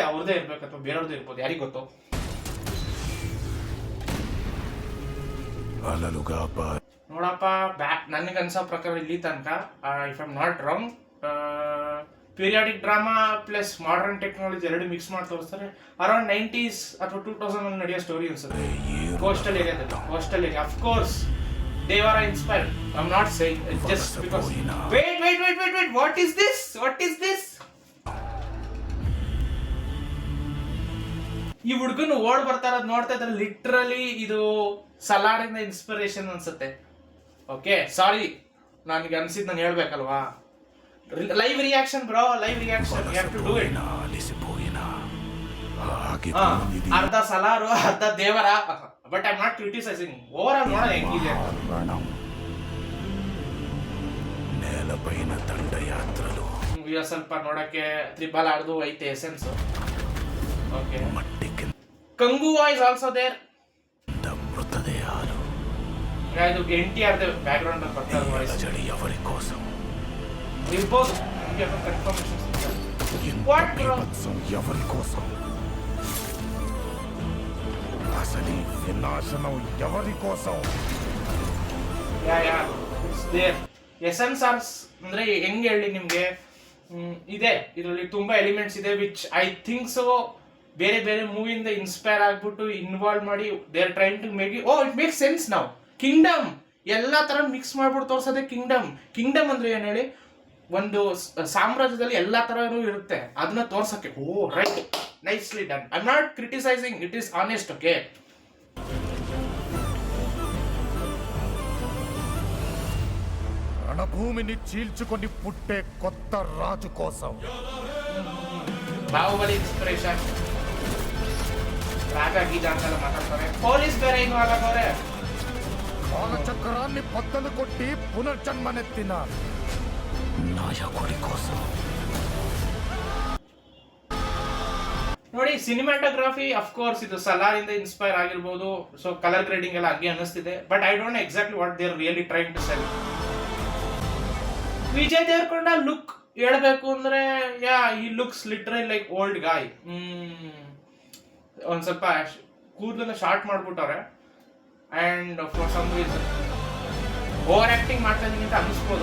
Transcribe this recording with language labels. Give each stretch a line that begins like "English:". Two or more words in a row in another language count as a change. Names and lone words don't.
Kannada: ಅವ್ರದೇ ಇರ್ಬೇಕು ಅಥವಾ ಬೇರೆಯವ್ರದ್ದು ಇರ್ಬೋದು, ಯಾರಿಗ ಗೊತ್ತು. ನೋಡಪ್ಪ, ನನಗೆ ಅನ್ಸೋ ಪ್ರಕಾರ ಇಲ್ಲಿ ತನಕ
English: if I'm not wrong, periodic drama plus modern technology
Kannada: ಎರಡು ಮಿಕ್ಸ್ ಮಾಡಿ ತೋರಿಸ್ತಾರೆ. ಅರೌಂಡ್ 90s ಅಥವಾ 2000 ನಡೆಯೋ ಸ್ಟೋರಿ ಅನ್ಸುತ್ತೆ.
English: coastal area of course
Kannada: ದೇವರ ಇನ್ಸ್ಪೈರ್ಡ್.
English: I am not saying just because. Wait, what is this?
Kannada: ಈ ಹುಡುಗನು ಓಡ್ ಬರ್ತಾ ಇರೋದು ನೋಡ್ತಾ ಇದ್ರೆ ಲಿಟ್ರಲಿ ಇದು ಸಲಾರಿಂದ ಇನ್ಸ್ಪಿರೇಷನ್ ಅನ್ಸುತ್ತೆ.
English: OK, sorry,
Kannada: ನನಗೆ ಅನ್ಸಿದ್ದು ನಾನು ಹೇಳ್ಬೇಕಲ್ವಾ.
English: Live reaction bro, live reaction, You have to do it.
Kannada: ಅರ್ಧ ಸಲಾರು ಅರ್ಧ ದೇವರ.
English: But I am not criticising. Over all ನೋಡೋಣ ಹೆಂಗಿದೆ.
Telugu: నేలపైన దండయాత్రలు
Kannada: ಸ್ವಲ್ಪ ನೋಡಕ್ಕೆ ತ್ರಿಬಲ್ ಆಡ್ದು ಐತೆ ಎಸೆನ್ಸ್.
English: OK, Kangu voice also there.
Telugu: ಮೃತದೇಹಾలు
Kannada: ಇದು NTR
English: back ground
Kannada: ಅಲ್ಲಿ ಬರ್ತಾ ಇರೋ ವಾಯ್ಸ್.
Telugu: ಜಡಿ ఎవరి కోసం
Kannada: ಇರ್ಬೋದು, ನಿಮಗೆ ಕನ್ಫರ್ಮೇಷನ್.
English: what bro,
Telugu: ఎవరి కోసం? అసలు వినాశనం ఎవరి కోసం?
English: It's there.
Kannada: ಎಸೆನ್ಸ್ ಆರ್ಸ್ ಅಂದ್ರೆ ಹೆಂಗೆ ಹೇಳಿ ನಿಮ್ಗೆ, ಇದೆ ಇದರಲ್ಲಿ ತುಂಬಾ ಎಲಿಮೆಂಟ್ಸ್ ಇದೆ
English: which I think so
Kannada: ಬೇರೆ ಬೇರೆ ಮೂವಿಯಿಂದ ಇನ್ಸ್ಪೈರ್ ಆಗ್ಬಿಟ್ಟು ಇನ್ವಾಲ್ವ್ ಮಾಡಿ
English: they are trying to make it make sense.
Kannada: ನಾವು ಕಿಂಗ್ಡಮ್ ಎಲ್ಲಾ ತರ ಮಿಕ್ಸ್ ಮಾಡ್ಬಿಟ್ಟು ತೋರ್ಸೋದೇ ಕಿಂಗ್ಡಮ್ ಅಂದ್ರೆ ಏನ್ ಹೇಳಿ, ಒಂದು ಸಾಮ್ರಾಜ್ಯದಲ್ಲಿ ಎಲ್ಲಾ ತರನೂ ಇರುತ್ತೆ, ಅದನ್ನ ತೋರ್ಸಕ್ಕೆ.
English: Oh right, nicely done. I am not criticising, it is honest. OK,
Telugu: రణభూమిని చీల్చుకొని పుట్టే కొత్త రాజు కోసం.
Kannada: ಬಾಹುಬಲಿ ಇನ್ಸ್ಪಿರೇಷನ್. ರಾಗ ಗೀತ ಅಂತೆಲ್ಲ ಮಾತಾಡ್ತಾರೆ. ಪೊಲೀಸ್ ಬೇರೆ ಇನ್ವಾಲ್ವ್ ಆಗವ್ರೆ.
Telugu: కాలచక్రాన్ని బద్దలు కొట్టి పునర్జన్మనెత్తిన నాయకుడి కోసం.
Kannada: ನೋಡಿ,
English: cinematography of course
Kannada: ಇದು ಸಲಾರಿಂದ ಇನ್ಸ್ಪೈರ್ ಆಗಿರ್ಬೋದು.
English: so colour grading
Kannada: ಎಲ್ಲ ಹಂಗೆ ಅನ್ನಿಸ್ತಿದೆ.
English: But I don't know exactly what they are really trying to sell.
Kannada: ವಿಜಯ್ ದೇವರಕೊಂಡ ಲುಕ್ ಹೇಳ್ಬೇಕು ಅಂದ್ರೆ ಈ
English: looks literally like old guy.
Kannada: ಒಂದ್ ಸ್ವಲ್ಪ ಕೂದಲನ್ನ ಶಾರ್ಟ್ ಮಾಡ್ಬಿಟ್ಟವ್ರೆ.
English: and for some reason over acting ಮಾಡ್ತಾ ಇದೀನಿ ಅಂತ ಅನ್ನಿಸ್ಬೋದು.